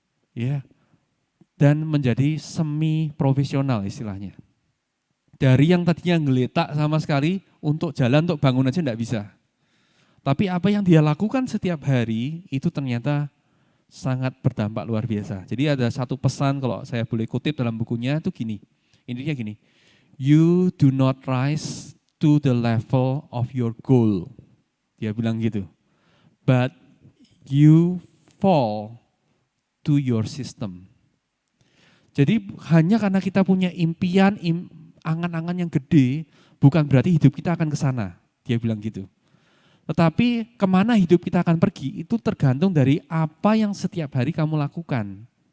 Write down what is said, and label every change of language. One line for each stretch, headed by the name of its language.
Indonesian: Ya, dan menjadi semi profesional istilahnya. Dari yang tadinya ngeletak sama sekali untuk jalan, untuk bangun aja enggak bisa. Tapi apa yang dia lakukan setiap hari itu ternyata sangat berdampak luar biasa. Jadi ada satu pesan kalau saya boleh kutip dalam bukunya itu gini. Intinya gini,
English: you do not rise to the level of your goal.
Indonesian: Dia bilang gitu.
English: But you fall to your system.
Indonesian: Jadi hanya karena kita punya impian, angan-angan yang gede, bukan berarti hidup kita akan ke sana. Dia bilang gitu. Tetapi kemana hidup kita akan pergi, itu tergantung dari apa yang setiap hari kamu lakukan.